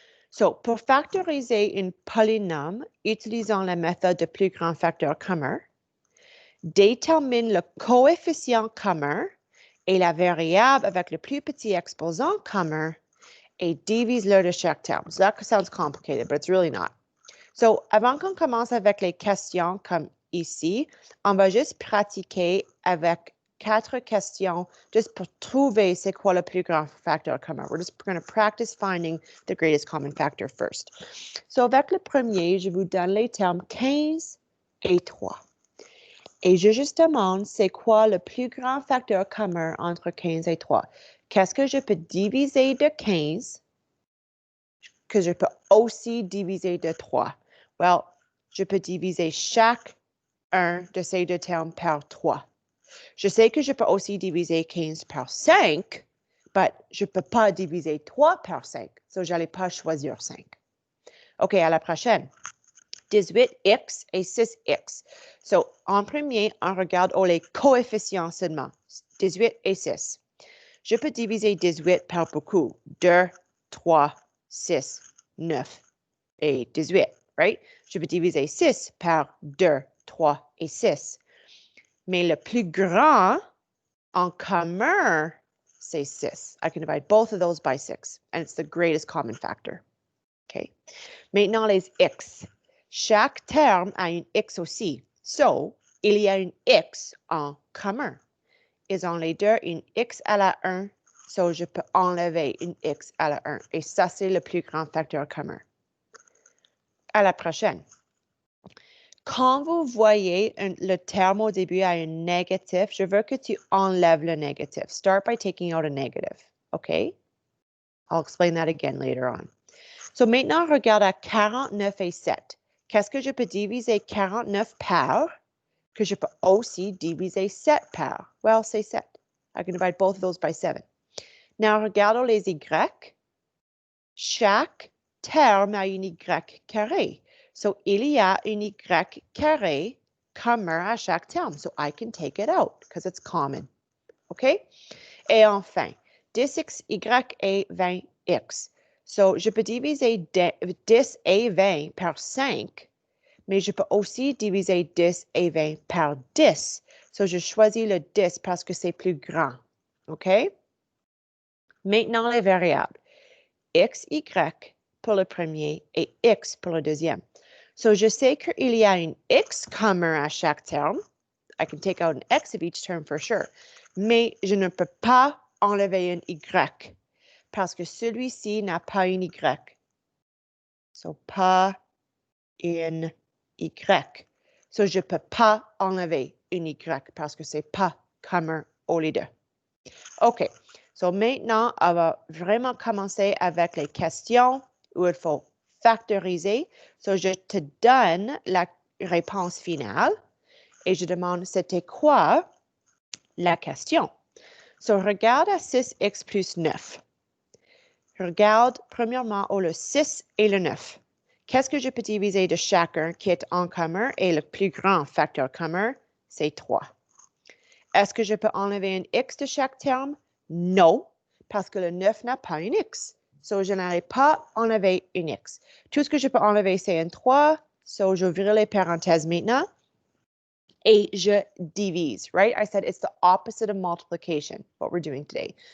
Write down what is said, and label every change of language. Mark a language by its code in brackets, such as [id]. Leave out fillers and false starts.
[fr] So, pour factoriser un polynôme, utilisons la méthode de plus grand facteur commun. Détermine le coefficient commun et la variable avec le plus petit exposant commun et divise-le de chaque terme. [en] So that sounds complicated, but it's really not. [fr] So, avant qu'on commence avec les questions comme ici, on va juste pratiquer avec 4 questions juste pour trouver c'est quoi le plus grand facteur commun. [en] We're just going to practice finding the greatest common factor first. [fr] So, avec le premier, je vous donne les termes 15 et 3. Et je juste demande, c'est quoi le plus grand facteur commun entre 15 et 3? Qu'est-ce que je peux diviser de 15 que je peux aussi diviser de 3? Well, je peux diviser chaque un de ces deux termes par 3. Je sais que je peux aussi diviser 15 par 5, mais je ne peux pas diviser 3 par 5. Donc, je n'allais pas choisir 5. OK, à la prochaine. 18x et 6x. So, en premier, on regarde les coefficients seulement. 18 et 6. Je peux diviser 18 par beaucoup. 2, 3, 6, 9 et 18, right? Je peux diviser 6 par 2, 3 et 6. Mais le plus grand en commun, c'est 6. [en] I can divide both of those by 6, and it's the greatest common factor. [fr] Okay. Maintenant, les x. Chaque terme a une x aussi. So, il y a une x en commun. Ils ont les deux une x à la 1. So, je peux enlever une x à la 1. Et ça, c'est le plus grand facteur commun. À la prochaine. Quand vous voyez le terme au début a un négatif, je veux que tu enlèves le négatif. [en] Start by taking out a negative. OK? I'll explain that again later on. [fr] So, maintenant, regarde à 49 et 7. Qu'est-ce que je peux diviser 49 par que je peux aussi diviser 7 par? Well, c'est 7. [en] I can divide both of those by 7. [fr] Now, regardons les y. Chaque terme a une y carré. So, il y a une y carré commun à chaque terme. [en] So, I can take it out because it's common. [fr] OK? Et enfin, 10x, y et 20x. So, je peux diviser 10 et 20 par 5, mais je peux aussi diviser 10 et 20 par 10. So, je choisis le 10 parce que c'est plus grand. OK? Maintenant, les variables. X, Y pour le premier et X pour le deuxième. So, je sais qu'il y a une X commun à chaque terme. [en] I can take out an X of each term for sure. [fr] Mais je ne peux pas enlever un Y parce que celui-ci n'a pas une Y. So, pas une Y. So, je ne peux pas enlever une Y parce que ce n'est pas commun au lieu de. OK. So maintenant, on va vraiment commencer avec les questions où il faut factoriser. So je te donne la réponse finale et je demande c'était quoi la question. So regarde à 6x plus 9. Regarde premièrement le 6 et le 9. Qu'est-ce que je peux diviser de chacun qui est en commun et le plus grand facteur commun, c'est 3. Est-ce que je peux enlever un x de chaque terme? Non, parce que le 9 n'a pas un x. So, je n'allais pas enlever un x. Tout ce que je peux enlever, c'est un 3. So, j'ouvre les parenthèses maintenant et je divise, right? [en] I said it's the opposite of multiplication, what we're doing today.